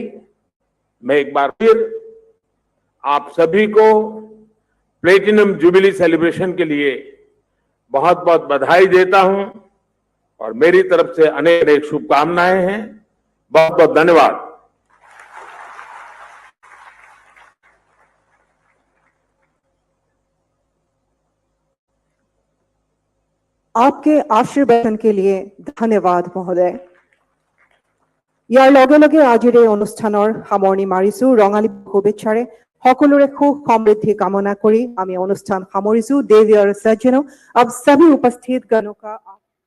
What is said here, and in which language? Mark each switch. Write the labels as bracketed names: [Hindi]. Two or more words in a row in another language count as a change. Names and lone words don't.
[Hindi] मैं एक बार फिर आप सभी को प्लेटिनम जुबिली सेलिब्रेशन के लिए बहुत बहुत बधाई देता हूं और मेरी तरफ से अनेक अनेक शुभकामनाएं हैं। बहुत बहुत धन्यवाद। आपके आशीर्वाद के लिए धन्यवाद महोदय। [Assamese] ইয়াৰ লগে লগে আজিৰ এই অনুষ্ঠানৰ সামৰণি মাৰিছো। ৰঙালী শুভেচ্ছাৰে সকলোৰে সুখ সমৃদ্ধি কামনা কৰি আমি অনুষ্ঠান সামৰিছো। [Hindi] देवी और सज्जनों, अब सभी उपस्थित गणों का